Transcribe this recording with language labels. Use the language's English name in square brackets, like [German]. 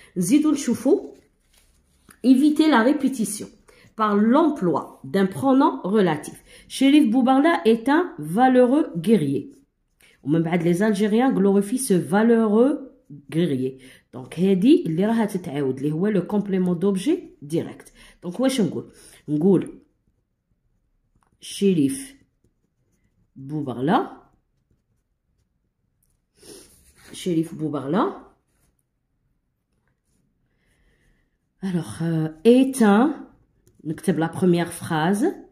[Arabic] نزيدو نشوفو [French] éviter la répétition par l'emploi d'un pronom relatif. Chérif Boubarla est un valeureux guerrier. [Arabic] ومن بعد [French] les Algériens glorifient ce valeureux guerrier. [Arabic] دونك هادي اللي راها تتعاود اللي هو لو كومبليمون دوبجي ديريكت. دونك واش نقول شريف بوبرلا [French] alors est un [Arabic] نكتب [French] la première phrase